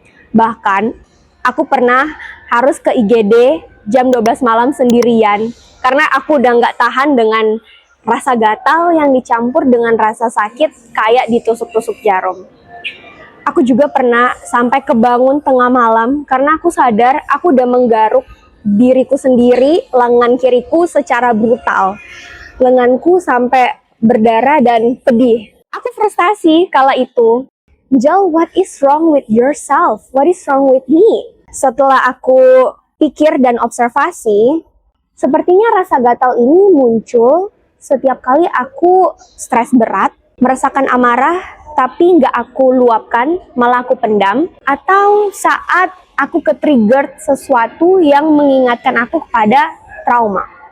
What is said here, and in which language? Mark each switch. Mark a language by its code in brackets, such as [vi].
[id] Bahkan aku pernah harus ke IGD jam 12 malam sendirian karena aku udah nggak tahan dengan rasa gatal yang dicampur dengan rasa sakit kayak ditusuk-tusuk jarum. Aku juga pernah sampai kebangun tengah malam karena aku sadar aku udah menggaruk diriku sendiri, lengan kiriku secara brutal. Lenganku sampai berdarah dan pedih. Aku frustasi kala itu. [en] Jal, what is wrong with yourself? What is wrong with me? [id] Setelah aku pikir dan observasi, sepertinya rasa gatal ini muncul setiap kali aku stres berat, merasakan amarah, tapi nggak aku luapkan, malah aku pendam, atau saat aku ke-trigger sesuatu yang mengingatkan aku kepada trauma.